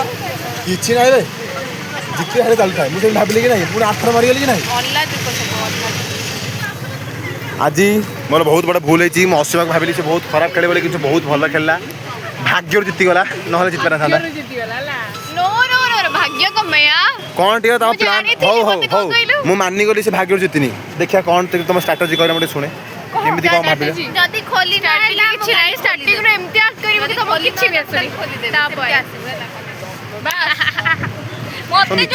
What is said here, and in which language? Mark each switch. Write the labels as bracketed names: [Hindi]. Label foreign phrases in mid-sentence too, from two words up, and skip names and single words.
[Odia] କିଛି ନାହିଁ ରେ ଜିତି ହାରେ ଚାଲୁଥାଏ ମୁଁ ସେମିତି ଭାବିଲି କି ନାହିଁ ପୁଣି ଆଥର ମାରିଗଲି କି ନାହିଁ ଅଲ୍ଲା ଦୁଃଖ ସବୁ ଅଲ୍ଲା। ଆଜି ମୋର ବହୁତ ବଡ଼ ଭୁଲ ହେଇଛି ମୁଁ ଅଶିବାକୁ ଭାବିଲି ସେ ବହୁତ ଖରାପ ଖେଳେ ବୋଲି କିନ୍ତୁ ବହୁତ ଭଲ ଖେଳିଲା ଭାଗ୍ୟରୁ ଜିତିଗଲା ନହେଲେ ଜିତିପାରିନଥାନ୍ତା [English] no no no [Hindi] भाग्य को मैं [Odia] କ'ଣ ଟିକେ ତମ ମୁଁ ପ୍ଲାନ୍ ଜାଣିଥିଲି, ହଉ ହଉ ମତେ କଣ ହଉ କହିଲୁ? ମୁଁ ମାନିଗଲି ସେ ଭାଗ୍ୟରୁ ଜିତିନି ଦେଖିବା କ'ଣ ତମ ଷ୍ଟ୍ରାଟେଜି କହିଲେ ମୁଁ ଟିକେ ଶୁଣେ କେମିତି କ'ଣ ଭାବିଲେ ଯଦି ଖୋଲି ନହେଲା କିଛି ନାହିଁ ଷ୍ଟାର୍ଟିଂ ରୁ ଏମିତି ଆକ୍ଟ କରିବ କି ତମକୁ କିଛି ବି ଆସୁନି ତାପରେ ମତେ ମିଛ